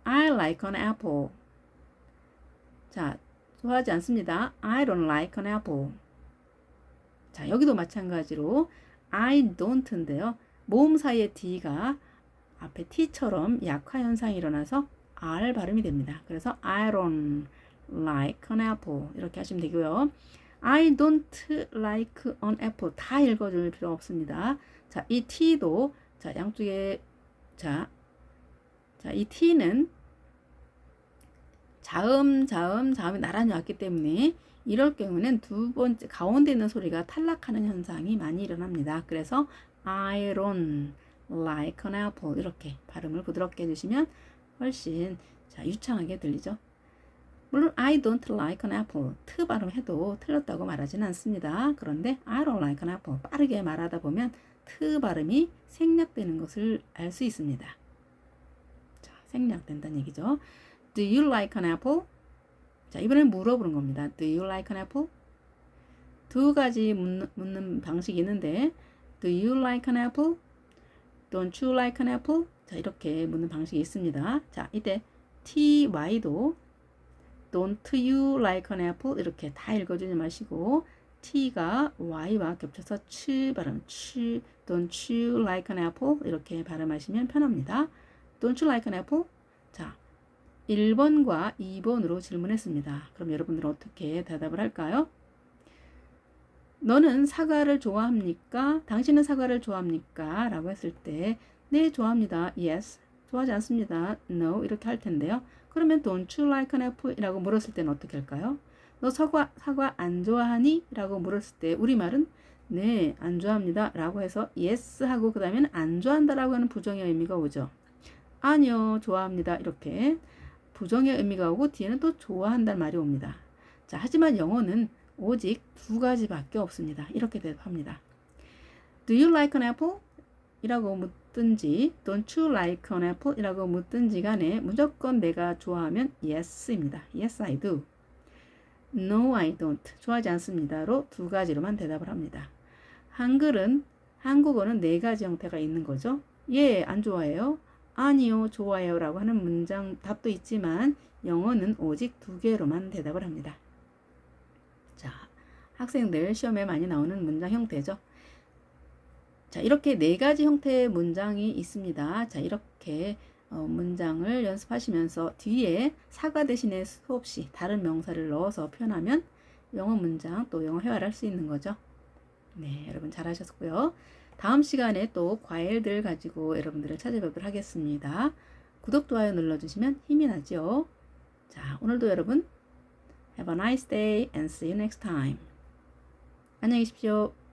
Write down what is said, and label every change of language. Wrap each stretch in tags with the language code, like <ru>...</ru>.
<en>I like an apple.</en> <ko>자, 좋아하지 않습니다.</ko> <en>I don't like an apple.</en> <ko>자, 여기도 마찬가지로 I don't인데요. 모음 사이에 D가 앞에 T처럼 약화 현상이 일어나서 R 발음이 됩니다. 그래서</ko> <en>I don't like an apple</en> <ko>이렇게 하시면 되고요.</ko> <en>I don't like an apple</en> <ko>다 읽어줄 필요 없습니다. 자, 이 T도 자 양쪽에 자, 이 T는 자음이 나란히 왔기 때문에 이럴 경우는 2번째 가운데 있는 소리가 탈락하는 현상이 많이 일어납니다. 그래서</ko> <en>I don't like an apple</en> <ko>이렇게 발음을 부드럽게 해주시면 훨씬 자 유창하게 들리죠. 물론</ko> <en>I don't like an apple</en> <ko>트 발음해도 틀렸다고 말하지는 않습니다. 그런데</ko> <en>I don't like an apple</en> <ko>빠르게 말하다 보면 트 발음이 생략되는 것을 알 수 있습니다. 자, 생략된다는 얘기죠.</ko> <en>Do you like an apple?</en> <ko>자, 이번엔 물어보는 겁니다.</ko> <en>Do you like an apple?</en> <ko>2가지 묻는 방식이 있는데</ko> <en>Do you like an apple? Don't you like an apple?</en> <ko>자, 이렇게 묻는 방식이 있습니다. 자, 이때</ko> <en>ty도 Don't you like an apple?</en> <ko>이렇게 다 읽어주지 마시고 t가 y와 겹쳐서 치 발음, 치</ko> <en>Don't you like an apple?</en> <ko>이렇게 발음하시면 편합니다.</ko> <en>Don't you like an apple?</en> <ko>자, 1번과 2번으로 질문했습니다. 그럼 여러분들은 어떻게 대답을 할까요? 너는 사과를 좋아합니까? 당신은 사과를 좋아합니까? 라고 했을 때 네, 좋아합니다. Yes. 좋아하지 않습니다. No. 이렇게 할 텐데요. 그러면</ko> <en>Don't you like an apple?</en> <ko>이라고 물었을 때는 어떻게 할까요? 너 사과 안 좋아하니? 라고 물었을 때 우리말은 네, 안 좋아합니다. 라고 해서 yes 하고 그 다음에는 안 좋아한다 라고 하는 부정의 의미가 오죠. 아니요, 좋아합니다. 이렇게 부정의 의미가 오고 뒤에는 또 좋아한다는 말이 옵니다. 자, 하지만 영어는 오직 2가지밖에 없습니다. 이렇게 대답합니다.</ko> <en>Do you like an apple?</en> <ko>이라고 묻든지</ko> <en>Don't you like an apple?</en> <ko>이라고 묻든지 간에 무조건 내가 좋아하면 Yes입니다.</ko> <en>Yes, I do. No, I don't.</en> <ko>좋아하지 않습니다로 2가지로만 대답을 합니다. 한국어는 4가지 형태가 있는 거죠. 예, 안 좋아해요. 아니요, 좋아요 라고 하는 문장 답도 있지만 영어는 오직 2개로만 대답을 합니다. 자, 학생들 시험에 많이 나오는 문장 형태죠. 자, 이렇게 4가지 형태의 문장이 있습니다. 자, 이렇게 문장을 연습하시면서 뒤에 사과 대신에 수없이 다른 명사를 넣어서 표현하면 영어 문장 또 영어 회화를 할 수 있는 거죠. 네, 여러분 잘하셨고요. 다음 시간에 또 과일들 가지고 여러분들을 찾아뵙도록 하겠습니다. 구독, 좋아요 눌러주시면 힘이 나죠. 자, 오늘도 여러분</ko> <en>Have a nice day and see you next time.</en> <ko>안녕히 계십시오.</ko>